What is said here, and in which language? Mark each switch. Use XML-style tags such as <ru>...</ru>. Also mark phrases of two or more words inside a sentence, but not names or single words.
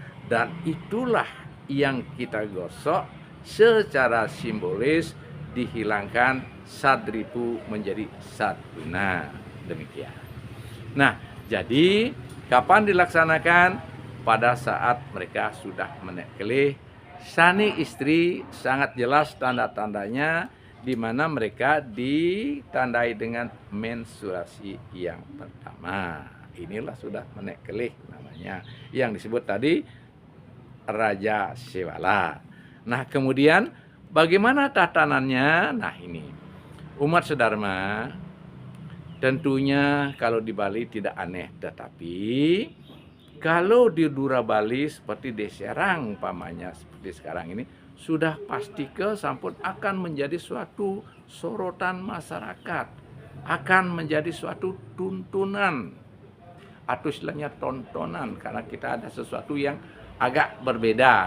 <id>Dan itulah yang kita gosok secara simbolis, dihilangkan sadripu menjadi sadguna. Demikian. Nah, jadi kapan dilaksanakan? Pada saat mereka sudah</id> <ban>menek kelih. Sani istri</ban> <id>sangat jelas tanda-tandanya, di mana mereka ditandai dengan menstruasi yang pertama. Inilah sudah</id> <ban>menek kelih</ban> <id>namanya, yang disebut tadi raja sewala. Nah, kemudian bagaimana tatanannya? Nah, ini umat sedharma tentunya kalau di Bali tidak aneh, tetapi kalau di Dura Bali seperti di Serang umpamanya seperti sekarang ini, sudah pasti sampun akan menjadi suatu sorotan masyarakat, akan menjadi suatu tuntunan atau istilahnya tontonan, karena kita ada sesuatu yang agak berbeda.</id>